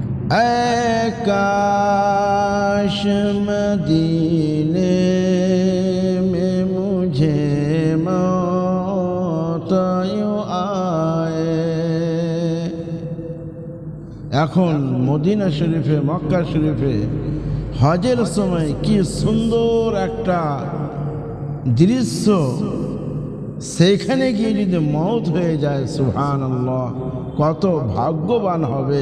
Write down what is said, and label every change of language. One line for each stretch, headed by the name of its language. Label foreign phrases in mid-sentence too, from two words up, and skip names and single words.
Urdu: اے کاش مدینے میں مجھے موت یوں آئے।
Bangla: এখন মদিনা শরীফে মক্কা শরীফে হজের সময় কি সুন্দর একটা দৃশ্য, সেখানে গিয়ে যদি মওত হয়ে যায় সুবহানাল্লাহ কত ভাগ্যবান হবে।